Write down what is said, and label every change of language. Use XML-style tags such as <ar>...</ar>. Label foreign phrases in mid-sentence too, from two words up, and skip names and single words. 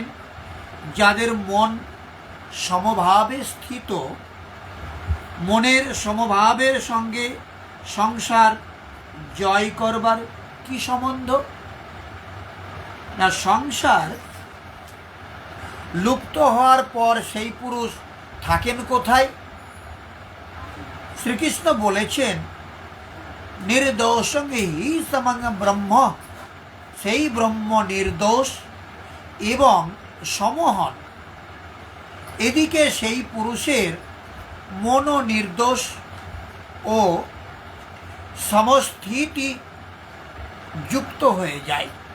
<bn>যাদের মন সমভাবে স্থিত, মনের সমভাবের সঙ্গে সংসার জয় করবার কি সম্বন্ধ? না, সংসার লুপ্ত হওয়ার পর সেই পুরুষ থাকেন কোথায়? শ্রীকৃষ্ণ বলেছেন,</bn> <sa>निर्दोषं हि समं ब्रह्म,</sa> <bn>সেই ব্রহ্ম নির্দোষ এবং সমহন। এদিকে সেই পুরুষের মনও নির্দোষ ও সমস্থিতি যুক্ত হয়ে যায়।</bn>